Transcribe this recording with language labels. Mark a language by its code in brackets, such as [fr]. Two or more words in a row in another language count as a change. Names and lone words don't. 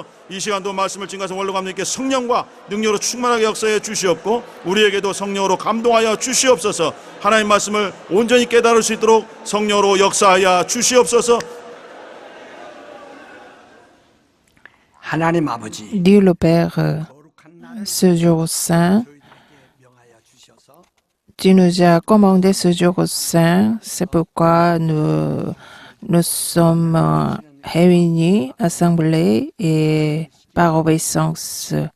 [ko] 이 시간도 말씀을 증거하신 원로 감독님께 성령과 능력으로 충만하게 역사해 주시옵고 우리에게도 성령으로 감동하여 주시옵소서. 하나님 말씀을 온전히 깨달을 수 있도록 성령으로 역사하여 주시옵소서. 하나님 아버지, [fr] Dieu le Père, ce jour saint, tu nous as commandé ce jour saint, c'est pourquoi nous sommes réunis, assemblés et par obéissance.